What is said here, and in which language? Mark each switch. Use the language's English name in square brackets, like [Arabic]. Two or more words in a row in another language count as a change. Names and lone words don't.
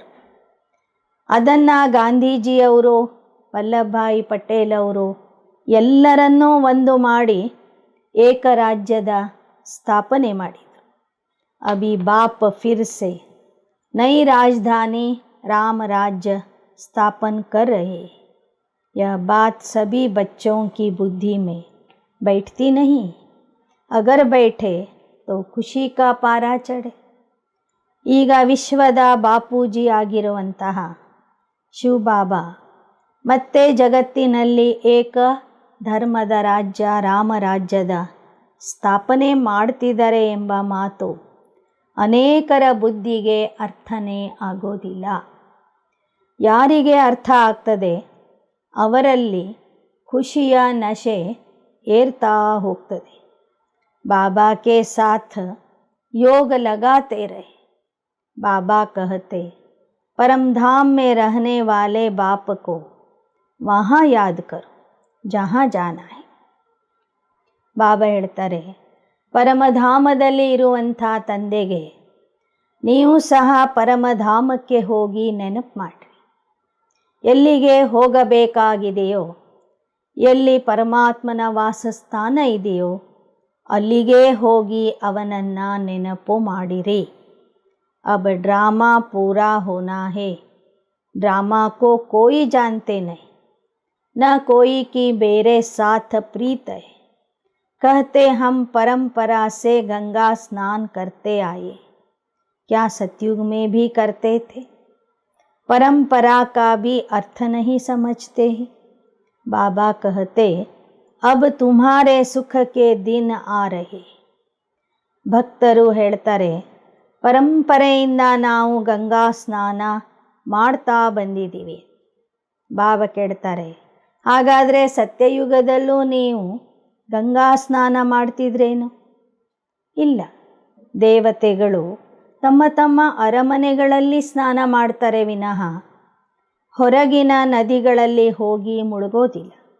[Kannada] ಅದನ್ನು ಗಾಂಧೀಜಿಯವರು, ವಲ್ಲಭಭಾಯಿ ಪಟೇಲ್ ಅವರು ಎಲ್ಲರನ್ನೂ ಒಂದು ಮಾಡಿ ಏಕರಾಜ್ಯದ ಸ್ಥಾಪನೆ ಮಾಡಿದರು. [Hindi] अभी बाप फिर से नई राजधानी राम राज्य स्थापन कर रहे. यह बात सभी बच्चों की बुद्धि में बैठती नहीं. अगर बैठे तो ಖುಷಿ का पारा चढ़े. [Kannada] ಈಗ ವಿಶ್ವದ ಬಾಪೂಜಿ ಆಗಿರುವಂತಹ ಶಿವಬಾಬಾ ಮತ್ತೆ ಜಗತ್ತಿನಲ್ಲಿ ಏಕ ಧರ್ಮದ ರಾಜ್ಯ ರಾಮರಾಜ್ಯದ ಸ್ಥಾಪನೆ ಮಾಡ್ತಿದ್ದಾರೆ ಎಂಬ ಮಾತು ಅನೇಕರ ಬುದ್ಧಿಗೆ ಅರ್ಥನೇ ಆಗೋದಿಲ್ಲ. ಯಾರಿಗೆ ಅರ್ಥ ಆಗ್ತದೆ ಅವರಲ್ಲಿ ಖುಷಿಯ ನಶೆ ಏರ್ತಾ ಹೋಗ್ತದೆ. [Hindi] बाबा के साथ योग लगाते रहे. बाबा कहते परम धाम में रहने वाले बाप को वहाँ याद करो जहाँ जाना है. [Kannada] ಬಾಬಾ ಹೇಳ್ತಾರೆ, ಪರಮಧಾಮದಲ್ಲಿ ಇರುವಂಥ ತಂದೆಗೆ ನೀವು ಸಹ ಪರಮಧಾಮಕ್ಕೆ ಹೋಗಿ ನೆನಪು ಮಾಡಿರಿ. ಎಲ್ಲಿಗೆ ಹೋಗಬೇಕಾಗಿದೆಯೋ, ಎಲ್ಲಿ ಪರಮಾತ್ಮನ ವಾಸಸ್ಥಾನ ಇದೆಯೋ ಅಲ್ಲಿಗೆ ಹೋಗಿ ಅವನನ್ನು ನೆನಪು ಮಾಡಿರಿ. [Hindi] अब ड्रामा पूरा होना है. ड्रामा को कोई जानते नहीं, न कोई की मेरे साथ प्रीत है. कहते हम परंपरा से गंगा स्नान करते आए. क्या सतयुग में भी करते थे? परंपरा का भी अर्थ नहीं समझते हैं. बाबा कहते अब तुम्हारे सुख के दिन आ रहे. [Kannada] ಭಕ್ತರು ಹೇಳ್ತಾರೆ, ಪರಂಪರೆಯಿಂದ ನಾವು ಗಂಗಾ ಸ್ನಾನ ಮಾಡ್ತಾ ಬಂದಿದ್ದೀವಿ. ಬಾಬಾ ಕೇಳ್ತಾರೆ, ಹಾಗಾದರೆ ಸತ್ಯಯುಗದಲ್ಲೂ ನೀವು ಗಂಗಾ ಸ್ನಾನ ಮಾಡ್ತಿದ್ರೇನು? ಇಲ್ಲ, ದೇವತೆಗಳು ತಮ್ಮ ತಮ್ಮ ಅರಮನೆಗಳಲ್ಲಿ ಸ್ನಾನ ಮಾಡ್ತಾರೆ ವಿನಃ ಹೊರಗಿನ ನದಿಗಳಲ್ಲಿ ಹೋಗಿ ಮುಳುಗೋದಿಲ್ಲ.